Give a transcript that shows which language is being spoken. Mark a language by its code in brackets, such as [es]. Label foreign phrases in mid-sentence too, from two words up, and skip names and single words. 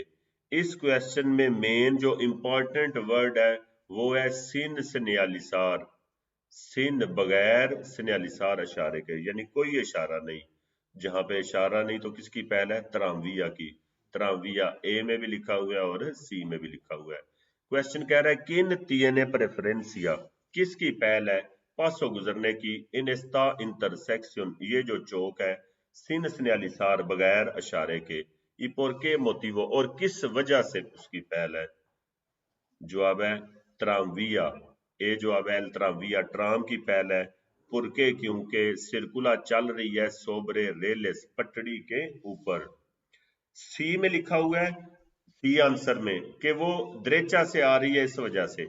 [hi] इस क्वेश्चन में मेन जो इंपॉर्टेंट वर्ड है वो है [es] sin señalizar. [hi] सिन बगैर सिन्यालिसार इशारे के, यानी कोई इशारा नहीं। जहां पे इशारा नहीं तो किसकी पहल है? तराविया की। तराविया ए में भी लिखा हुआ है और सी में भी लिखा हुआ है। क्वेश्चन कह रहा है [es] quién tiene preferencia, [hi] किसकी पहल है पासो गुजरने की [es] en esta intersección, [hi] ये जो चौक है, [es] sin señalizar [hi] बगैर इशारे के, [es] y por qué motivo, [hi] और किस वजह से उसकी पहल है? जवाब है ट्रामविया। ए जवाब है ट्रामविया, ट्राम की पहल है। पुरके क्योंकि सिरकुला चल रही है [es] sobre rieles, [hi] पटड़ी के ऊपर। सी में लिखा हुआ है, सी आंसर में, कि वो द्रेचा से आ रही है इस वजह से।